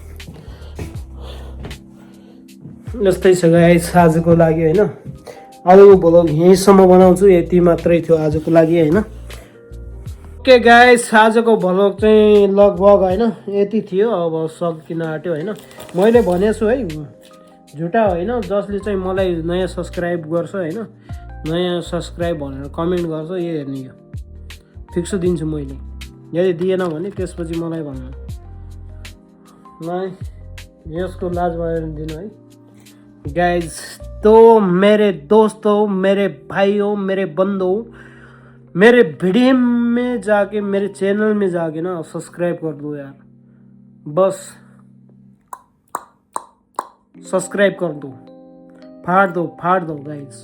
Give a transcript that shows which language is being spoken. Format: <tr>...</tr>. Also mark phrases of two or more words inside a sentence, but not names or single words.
<ne>यस्तै छ गाइस आजको लागि होइन आजको भ्लग यहीँसम्म बनाउँछु यति मात्रै थियो आजको लागि होइन</ne> <en>okay guys</en> <ne>आजको भ्लग चाहिँ लगभग होइन यति थियो अब सकिन आँट्यो होइन मैले भनेको छु है झुटा होइन जसले चाहिँ मलाई नयाँ सब्सक्राइब गर्छ होइन नयाँ सब्सक्राइब भनेर कमेन्ट गर्छ यो हेर्ने यो फिक्स दिन्छु मैले। यदि दिएन भने त्यसपछि मलाई भन्नु ल यसको लाज दिनु है गाइज।</ne> <hi>तो मेरे दोस्तों, मेरे भाइयों, मेरे बंदों, मेरे वीडियो में जाके मेरे चैनल में जाके ना सब्सक्राइब कर दो यार, बस सब्सक्राइब कर दो, फाड़ दो गाइज।</hi>